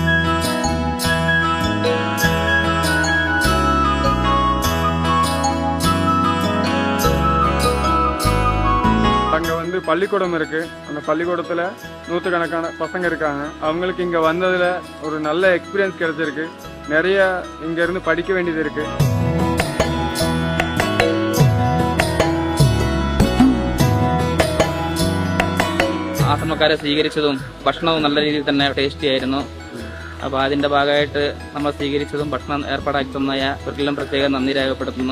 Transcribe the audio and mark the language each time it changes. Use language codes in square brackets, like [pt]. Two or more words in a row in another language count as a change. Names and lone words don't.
[ta] அங்கே வந்து பள்ளிக்கூடம் இருக்குது. அந்த பள்ளிக்கூடத்தில் நூற்றுக்கணக்கான பசங்க இருக்காங்க. அவங்களுக்கு இங்கே வந்ததில் ஒரு நல்ல எக்ஸ்பீரியன்ஸ் கிடைச்சிருக்கு. நிறைய இங்கேருந்து படிக்க வேண்டியது இருக்குது. [ml] ആശ്രമക്കാരെ സ്വീകരിച്ചതും ഭക്ഷണവും നല്ല രീതിയിൽ തന്നെ ടേസ്റ്റി ആയിരുന്നു. അപ്പോൾ അതിൻ്റെ ഭാഗമായിട്ട് നമ്മൾ സ്വീകരിച്ചതും ഭക്ഷണം ഏർപ്പാടാക്കി തന്നയ ഇവർക്കെല്ലാം പ്രത്യേകം നന്ദി രേഖപ്പെടുത്തുന്നു.